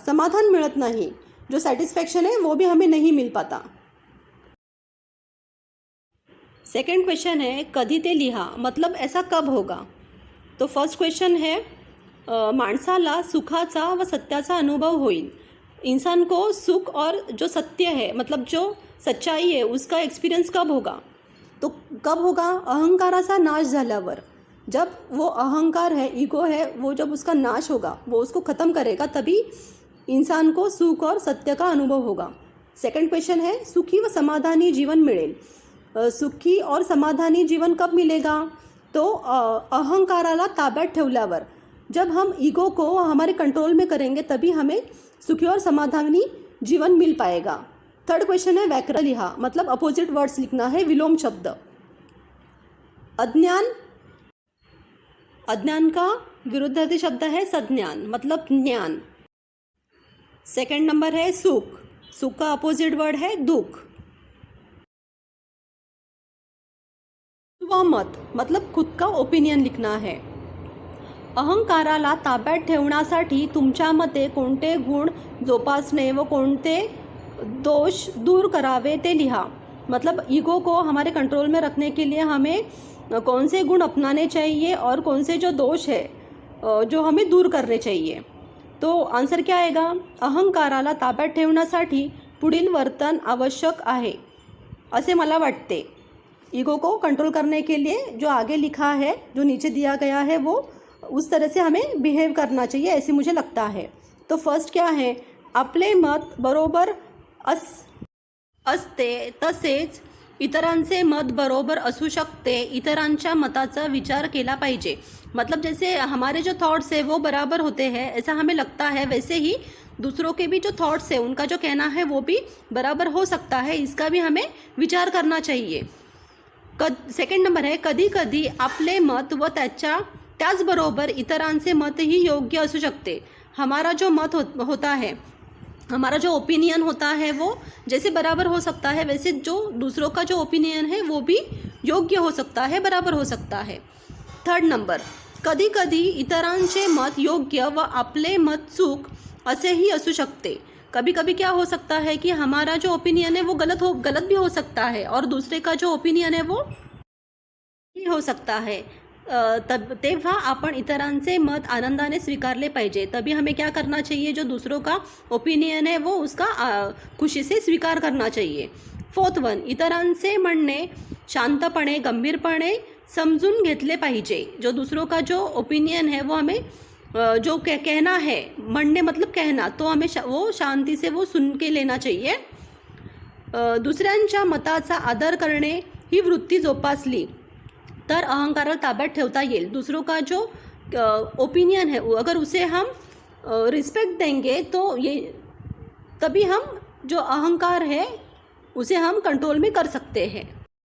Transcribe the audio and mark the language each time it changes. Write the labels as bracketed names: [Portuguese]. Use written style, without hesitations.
[Hindi] समाधान मिलत नहीं, जो सेटिस्फैक्शन है वो भी हमें नहीं मिल पाता. सेकंड क्वेश्चन है, [Marathi] कधी ते लिहा. [Hindi] मतलब ऐसा कब होगा. तो फर्स्ट क्वेश्चन है, [Marathi] माणसाला सुखाचा व सत्याचा अनुभव होईल. [Hindi] इंसान को सुख और जो सत्य है, मतलब जो सच्चाई है, उसका एक्सपीरियंस कब होगा. तो कब होगा, [Marathi] अहंकाराचा नाश झाल्यावर. [Hindi] जब वो अहंकार है, ईगो है, वो जब उसका नाश होगा, वो उसको ख़त्म करेगा, तभी इंसान को सुख और सत्य का अनुभव होगा. सेकंड क्वेश्चन है, [Marathi] सुखी व समाधानी जीवन मिळेल. [Hindi] सुखी और समाधानी जीवन कब मिलेगा, तो [Marathi] अहंकाराला ताब्यात ठेवल्यावर. [Hindi] जब हम ईगो को हमारे कंट्रोल में करेंगे तभी हमें सुखी और समाधानी जीवन मिल पाएगा. थर्ड क्वेश्चन है, [Marathi] व्याकरण लिहा. [Hindi] मतलब अपोजिट वर्ड्स लिखना है, विलोम शब्द. अज्ञान का विरुद्धार्थी शब्द है सज्ञान, मतलब ज्ञान. सेकंड नंबर है सुख. सुख का अपोजिट वर्ड है दुख. स्वमत, मतलब खुद का ओपिनियन लिखना है. [Marathi] अहंकाराला ताब्यात ठेवण्यासाठी तुमच्या मते कोणते गुण जोपासणे व कोणते दोष दूर करावे ते लिहा. [Hindi] मतलब ईगो को हमारे कंट्रोल में रखने के लिए हमें कौन से गुण अपनाने चाहिए और कौन से जो दोष है जो हमें दूर करने चाहिए. तो आंसर क्या आएगा, [Marathi] अहंकाराला ताब्यात ठेवण्यासाठी पुढील वर्तन आवश्यक आहे असे मला वाटते. [Hindi] ईगो को कंट्रोल करने के लिए जो आगे लिखा है, जो नीचे दिया गया है, वो उस तरह से हमें बिहेव करना चाहिए, ऐसे मुझे लगता है. तो फर्स्ट क्या है, [Marathi] आपले मत बरोबर असते तसेच इतरांचे मत बरोबर असू शकते। इतरांच्या मताचा विचार केला पाहिजे। [Hindi] मतलब जैसे हमारे जो थॉट्स है वो बराबर होते हैं ऐसा हमें लगता है, वैसे ही दूसरों के भी जो थॉट्स है उनका जो कहना है वो भी बराबर हो सकता है, इसका भी हमें विचार करना चाहिए। सेकंड नंबर है, [Marathi] कधी कधी आपले मत व त्याचबरोबर इतरांचे मतही योग्य असू शकते। [Hindi] हमारा जो मत होता है, हमारा जो ओपिनियन होता है वो जैसे बराबर हो सकता है, वैसे जो दूसरों का जो ओपिनियन है वो भी योग्य हो सकता है, बराबर हो सकता है। [English] third number, [Marathi] कधी कधी इतरांचे मत योग्य व आपले मत चूक असेही असू शकते। [Hindi] कभी कभी क्या हो सकता है कि हमारा जो ओपिनियन है वो गलत भी हो सकता है और दूसरे का जो ओपिनियन है वो ही हो सकता है। [Marathi] तेव्हा आपण इतरांचे मत आनंदाने स्वीकारले पाहिजे। [Hindi] तभी हमें क्या करना चाहिए, जो दूसरों का ओपिनियन है वो उसका खुशी से स्वीकार करना चाहिए। [English] fourth one, [Marathi] इतरांचे म्हणणे शांतपणे गंभीरपणे समजून घेतले पाहिजे। [Hindi] जो दूसरों का जो ओपिनियन है वो हमें जो कहना है, म्हणणे मतलब कहना, तो हमें वो शांति से वो सुन के लेना चाहिए। [Marathi] दुसऱ्यांच्या मताचा आदर करणे ही वृत्ती जोपासली तर अहंकाराला ताब्यात ठेवता येईल। [Hindi] दूसरों का जो ओपिनियन है अगर उसे हम रिस्पेक्ट देंगे तो ये तभी हम जो अहंकार है उसे हम कंट्रोल में कर सकते हैं।